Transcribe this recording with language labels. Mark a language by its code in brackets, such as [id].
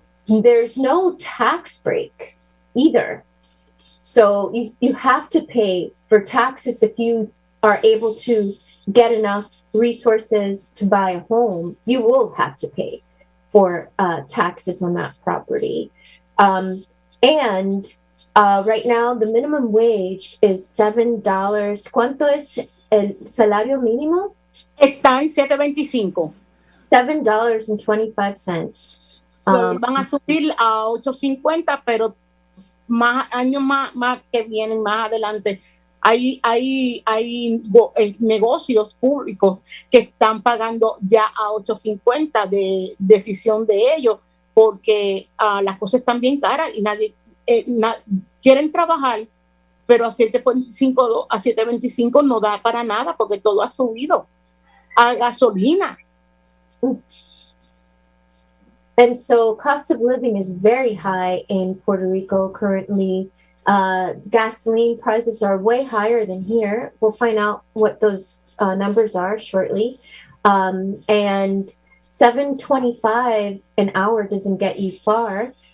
[en] There's no tax break either. So you have to pay for taxes if you are able to get enough resources to buy a home. You will have to pay for taxes on that property. And right now, the minimum wage is $7. [es] ¿Cuánto es el salario mínimo? Está en 7.25. $7.25. Van a subir a 8.50, pero más años más que vienen más adelante hay negocios públicos que están pagando ya a 8.50 de decisión de ellos, porque las cosas están bien caras y nadie quieren trabajar, pero a 7.25 no da para nada porque todo ha subido a gasolina. [en] And so cost of living is very high in Puerto Rico currently. Gasoline prices are way higher than here. We'll find out what those numbers are shortly. And $7.25 an hour doesn't get you far.